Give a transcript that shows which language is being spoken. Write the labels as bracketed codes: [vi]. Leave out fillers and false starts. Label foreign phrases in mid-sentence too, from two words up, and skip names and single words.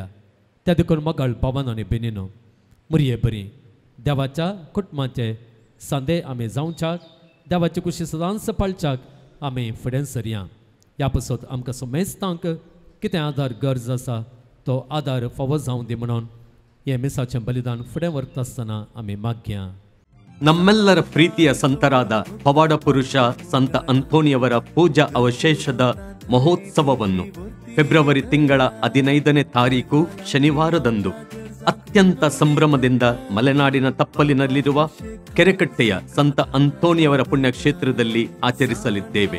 [kok] त्या देखून मगाळ भावान आनी भयणीनो, मुरये बरी देवाच्या कुटुंबाचे सांदे आमी जावच्याक, देवाची खुशी सदांच पाळच्याक आमी फुडें सरया. ह्या पासत आमकां समेस्तांक कितें आदार गरज आसा तो आदार फावो जावं दी म्हणून हे मिसाचें बलिदान फुडें व्हरता आसतना आमी मागया. [kn] ನಮ್ಮೆಲ್ಲರ ಪ್ರೀತಿಯ ಸಂತರಾದ ಪವಾಡ ಪುರುಷ ಸಂತ ಅಂತೋನಿಯವರ ಪೂಜಾ ಅವಶೇಷದ ಮಹೋತ್ಸವವನ್ನು ಫೆಬ್ರವರಿ ತಿಂಗಳ 15ನೇ ತಾರೀಕು ಶನಿವಾರದಂದು ಅತ್ಯಂತ ಸಂಭ್ರಮದಿಂದ ಮಲೆನಾಡಿನ ತಪ್ಪಲಿನಲ್ಲಿರುವ ಕೆರೆಕಟ್ಟೆಯ ಸಂತ ಅಂತೋಣಿಯವರ ಪುಣ್ಯಕ್ಷೇತ್ರದಲ್ಲಿ ಆಚರಿಸಲಿದ್ದೇವೆ.